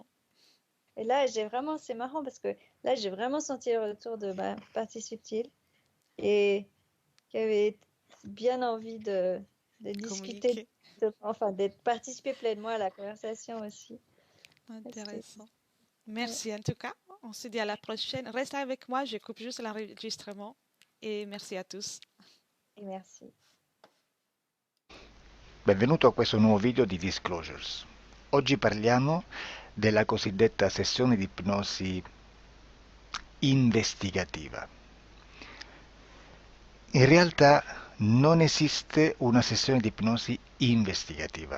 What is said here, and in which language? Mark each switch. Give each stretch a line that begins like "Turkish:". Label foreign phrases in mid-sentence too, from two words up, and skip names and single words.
French: Et là, c'est marrant parce que là, j'ai vraiment senti le retour de ma partie subtile et qui avait bien envie de discuter, Communiquer. enfin, d'être participer pleinement à la conversation aussi. C'était, Intéressant. ouais, Merci en tout cas. On se dit à la prochaine. Reste avec moi, je coupe juste l'enregistrement. Et merci à tous. et merci.
Italian: Benvenuto a questo nuovo video di Disclosures. Oggi parliamo della cosiddetta sessione di ipnosi investigativa. In realtà non esiste una sessione di ipnosi investigativa.